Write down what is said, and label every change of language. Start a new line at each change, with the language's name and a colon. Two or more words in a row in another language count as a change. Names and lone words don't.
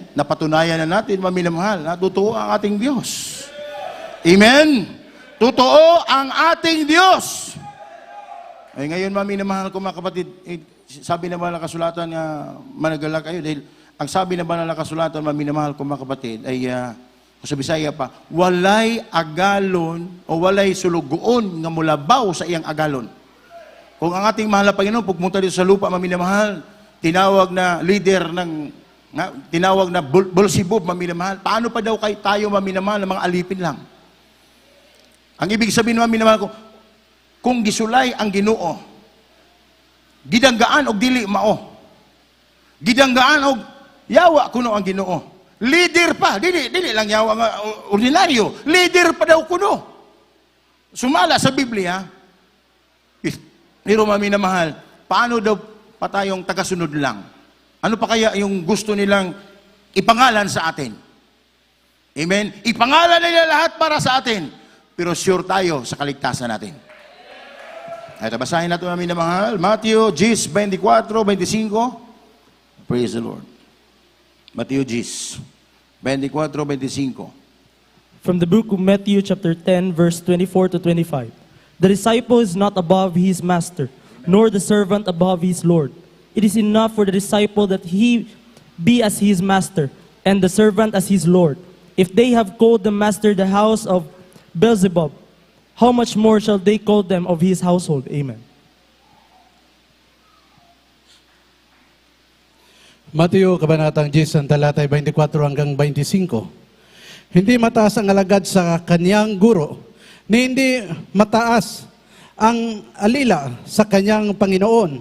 Filipino: Napatunayan na natin, maminamahal, na totoo ang ating Diyos. Amen? Totoo ang ating Diyos. Ay ngayon, maminamahal ko mga kapatid, sabi na ba na kasulatan na managala kayo? Dahil ang sabi na ba na kasulatan, maminamahal ko mga kapatid, ay sa Bisaya pa,
Cebuano: walay agalon o walay sulugoon nga mulabaw sa iyang agalon.
Filipino: Kung ang ating mahal na Panginoon, pagpunta dito sa lupa, maminamahal, tinawag na leader tinawag na Beelzebub, maminamahal, paano pa daw tayo maminamahal ng mga alipin lang? Ang ibig sabihin, maminamahal ko,
Cebuano: kung gisulay ang Ginoo, gidanggaan og dili mao. Gidanggaan og yawa kuno ang Ginoo. Leader pa, dili lang yawa nga ordinaryo. Leader pa daw kuno. Sumala sa Biblia,
Filipino: pero maminamahal, paano daw pa tayong tagasunod lang? Ano pa kaya yung gusto nilang ipangalan sa atin? Amen? Ipangalan nila lahat para sa atin, pero sure tayo sa kaligtasan natin. Ay, basahin natin maminamahal, Matthew 10:24-25.
English: Praise the Lord. Matthew 10:24-25. From the book of Matthew chapter 10 verse 24 to 25. The disciple is not above his master, nor the servant above his Lord. It is enough for the disciple that he be as his master, and the servant as his Lord. If they have called the master the house of Beelzebub, how much more shall they call them of his household? Amen.
Filipino: Mateo Kabanatang 10, talatay 24 hanggang 25. Hindi mataas ang alagad sa kanyang guro, ni hindi mataas ang alila sa kanyang Panginoon.